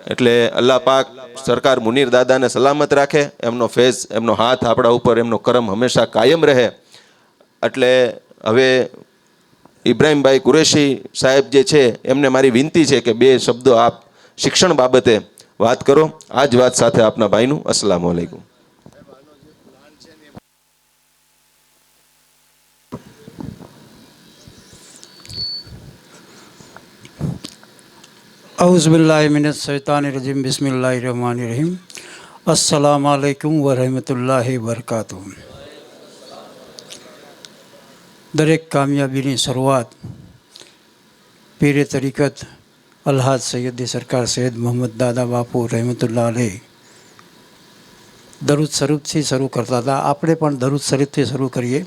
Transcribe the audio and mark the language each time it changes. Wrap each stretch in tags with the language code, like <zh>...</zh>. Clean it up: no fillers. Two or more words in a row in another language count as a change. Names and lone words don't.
<gu>એટલે અલ્લાહ પાક સરકાર મુનીર દાદાને સલામત રાખે, એમનો ફેઝ, એમનો હાથ આપણા ઉપર, એમનો કરમ હંમેશા કાયમ રહે. એટલે હવે ઇબ્રાહીમભાઈ કુરેશી સાહેબ જે છે એમને મારી વિનંતી છે કે 2 શબ્દો આપ શિક્ષણ બાબતે વાત કરો. આ જ વાત સાથે આપના ભાઈનું</gu> <ar>السلام عليكم. أعوذ بالله من الشيطان الرجيم بسم الله الرحمن الرحيم السلام عليكم ورحمة الله وبركاته.</ar> <gu>દરેક કામયાબીની શરૂઆત પીરે તરીકત અલ્હાજ સૈયદી સરકાર સૈયદ મોહમ્મદ દાદા બાપુ</gu> <ar>رحمة الله عليه</ar> <gu>દરૂદ શરીફથી શરૂ કરતા હતા. આપણે પણ દરૂદ શરીફથી શરૂ કરીએ.</gu>